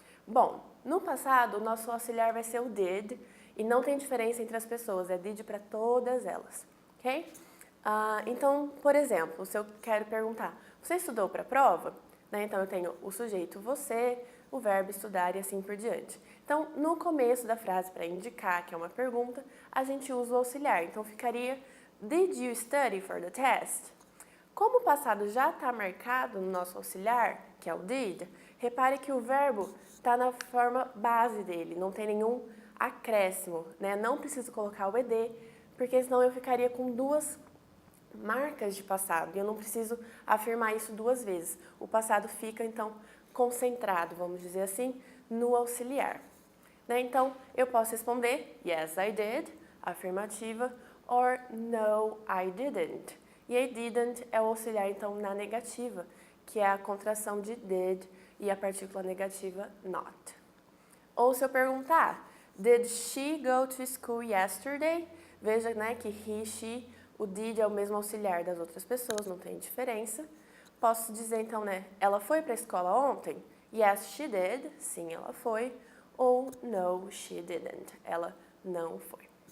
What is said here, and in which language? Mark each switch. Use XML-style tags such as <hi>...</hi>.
<pt>Bom, no passado, o nosso auxiliar vai ser o did, e não tem diferença entre as pessoas, é did para todas elas, ok? Então, por exemplo, se eu quero perguntar, você estudou para a prova? Né? Então, eu tenho o sujeito você, o verbo estudar e assim por diante. Então, no começo da frase, para indicar que é uma pergunta, a gente usa o auxiliar. Então, ficaria,</pt> <en>did you study for the test?</en> <pt>Como o passado já está marcado no nosso auxiliar, que é o did, repare que o verbo está na forma base dele, não tem nenhum acréscimo, né? Não preciso colocar o ed, porque senão eu ficaria com duas marcas de passado e eu não preciso afirmar isso duas vezes. O passado fica, então, concentrado, vamos dizer assim, no auxiliar. Né? Então, eu posso responder</pt> <en>yes, I did,</en> <pt>afirmativa,</pt> <en>or no, I didn't.</en> <pt>E aí, didn't é o auxiliar, então, na negativa, que é a contração de did e a partícula negativa not. Ou se eu perguntar,</pt> <en>did she go to school yesterday?</en> <pt>Veja, né, que he, she, o did é o mesmo auxiliar das outras pessoas, não tem diferença. Posso dizer, então, né, ela foi para a escola ontem?</pt> <en>Yes, she did.</en> <pt>Sim, ela foi. Ou</pt> <en>no, she didn't.</en> <pt>Ela não foi.</pt>